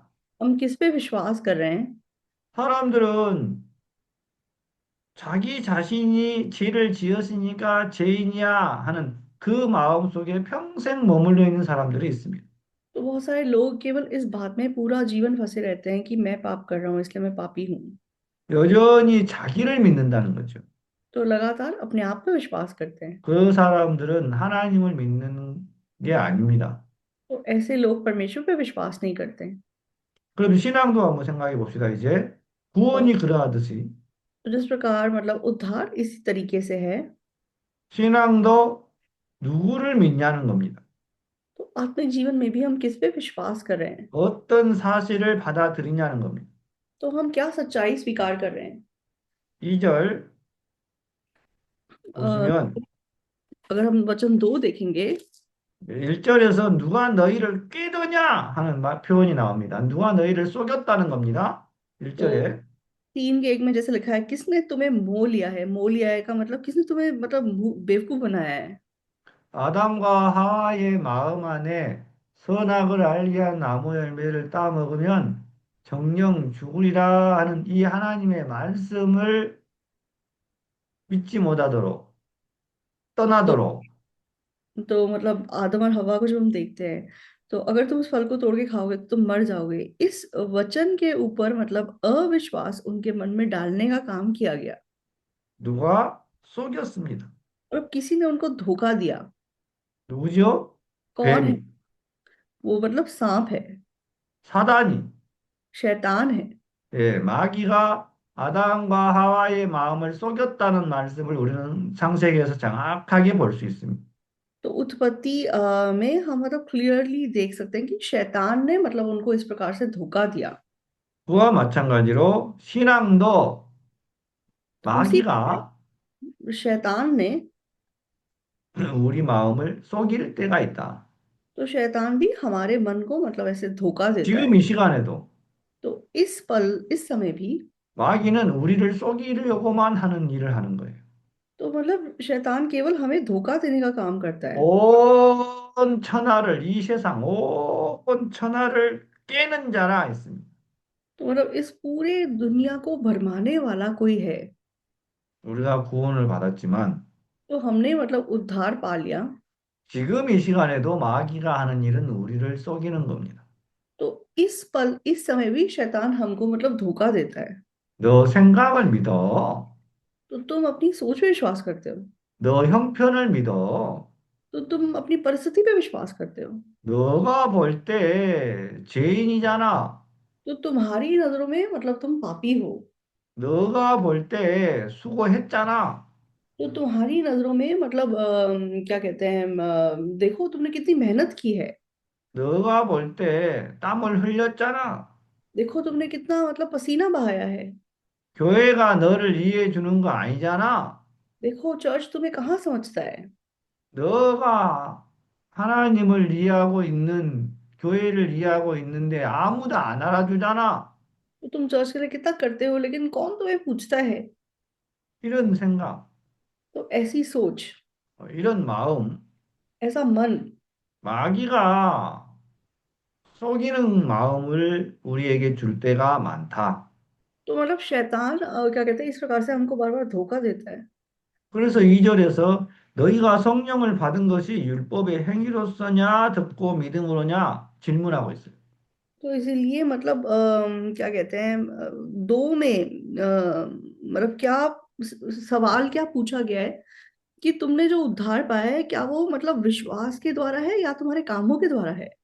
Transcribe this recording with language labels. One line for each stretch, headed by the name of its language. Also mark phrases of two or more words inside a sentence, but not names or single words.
Hindi: हम किस पे विश्वास कर रहे हैं।
Korean: 사람들은 자기 자신이 죄를 지었으니까 죄인이야 하는 그 마음 속에 평생 머물러 있는 사람들이 있습니다.
Hindi: तो बहुत सारे लोग केवल इस बात में पूरा जीवन फंसे रहते हैं कि मैं पाप कर रहा हूँ इसलिए मैं पापी हूँ।
Korean: 여전히 자기를 믿는다는 거죠.
Hindi: तो लगातार अपने आप पे विश्वास करते हैं।
Korean: 그 사람들은 하나님을 믿는 게 아닙니다.
Hindi: तो ऐसे लोग परमेश्वर पे विश्वास नहीं करते हैं।
Korean: 그럼 신앙도 한번 생각해 봅시다. 이제
Hindi: और
Korean: 구원이 그러하듯이
Hindi: तो जिस प्रकार मतलब उद्धार इसी तरीके से है,
Korean: 신앙도 누구를 믿냐는 겁니다.
Hindi: तो आत्मिक जीवन में भी हम किस पे विश्वास कर रहे हैं?
Korean: 어떤 사실을 받아들이냐는 겁니다.
Hindi: तो हम क्या सच्चाई स्वीकार कर रहे हैं?
Korean: 2절 अ, 보시면
Hindi: अगर हम वचन 2 देखेंगे,
Korean: 1절에서 누가 너희를 꾀더냐 하는 표현이 나옵니다. 누가 너희를 속였다는 겁니다.
Hindi: तो
Korean: 1절에
Hindi: 3 के 1 में जैसे लिखा है, किसने तुम्हें मोह लिया है? मोह लिया है का मतलब किसने तुम्हें मतलब बेवकूफ बनाया है?
Korean: 아담과 하와의 마음 안에 선악을 알게 한 나무 열매를 따먹으면 정령 죽으리라 하는 이 하나님의 말씀을 믿지 못하도록
Hindi: तो
Korean: 떠나도록
Hindi: तो मतलब आदम और हवा को जब हम देखते हैं, तो अगर तुम उस फल को तोड़ के खाओगे तो तुम मर जाओगे। इस वचन के ऊपर मतलब अविश्वास उनके मन में डालने का काम किया गया,
Korean: 누가 속였습니다.
Hindi: और अब किसी ने उनको धोखा दिया।
Korean: 누구죠?
Hindi: कौन है?
Korean: 뱀이,
Hindi: वो मतलब सांप है,
Korean: 사단이,
Hindi: शैतान है।
Korean: 예, 마귀가 아담과 하와의 마음을 속였다는 말씀을 우리는 창세기에서 정확하게 볼 수 있습니다.
Hindi: तो उत्पत्ति में हम मतलब क्लियरली देख सकते हैं कि शैतान ने मतलब उनको इस प्रकार से धोखा दिया।
Korean: 그와 मा찬가지로 신앙도
Hindi: तो उसी
Korean: 마귀가
Hindi: शैतान ने
Korean: 우리 마음을 속일 때가 있다.
Hindi: तो शैतान भी हमारे मन को मतलब ऐसे धोखा देता
Korean: 지금
Hindi: है।
Korean: 이 시간에도
Hindi: तो इस पल इस समय भी
Korean: 마귀는 우리를 속이려고만 하는 일을 하는 거예요.
Hindi: तो मतलब शैतान केवल हमें धोखा देने का काम करता है।
Korean: 온 천하를, 이 세상 온 천하를 깨는 자라 했습니다.
Hindi: तो मतलब इस पूरे दुनिया को भरमाने वाला कोई है।
Korean: 우리가 구원을 받았지만
Hindi: तो हमने मतलब उद्धार पा लिया।
Korean: 지금 이 시간에도 마귀가 하는 일은 उ리를 속이는 겁니다.
Hindi: तो इस पल इस समय भी शैतान हमको मतलब धोखा देता है।
Korean: 너 생각을 믿어.
Hindi: तो तुम अपनी सोच पे विश्वास करते हो,
Korean: 너 형편을 믿어.
Hindi: तो तुम अपनी परिस्थिति पे विश्वास करते हो,
Korean: 너가 볼 때 죄인이잖아.
Hindi: तो तुम्हारी नजरों में मतलब तुम पापी हो।
Korean: 너가 볼 때 수고했잖아.
Hindi: तो तुम्हारी नजरों में मतलब क्या कहते हैं, देखो तुमने कितनी मेहनत की है।
Korean: 너가 볼 때 땀을 흘렸잖아.
Hindi: देखो तुमने कितना मतलब पसीना बहाया है।
Korean: 교회가 너를 이해해 주는 거 아니잖아.
Hindi: देखो चर्च तुम्हें कहाँ समझता है।
Korean: 너가 하나님을 이해하고 있는, 교회를 이해하고 있는데 아무도 안 알아주잖아.
Hindi: तो तुम चर्च के लिए कितना करते हो लेकिन कौन तुम्हें पूछता है।
Korean: 이런 생각,
Hindi: तो ऐसी सोच,
Korean: 이런 마음,
Hindi: ऐसा मन,
Korean: 마귀가 속이는 마음을 우리에게 줄 때가 많다.
Hindi: तो मतलब शैतान क्या कहते हैं, इस प्रकार से हमको बार बार धोखा देता है।
Korean: 그래서 2절에서 너희가 성령을 받은 것이 율법의 행위로서냐 듣고 믿음으로냐 질문하고 있어요.
Hindi: तो इसीलिए मतलब क्या कहते हैं, दो में मतलब क्या सवाल क्या पूछा गया है कि तुमने जो उद्धार पाया है क्या वो मतलब विश्वास के द्वारा है या तुम्हारे कामों के द्वारा है।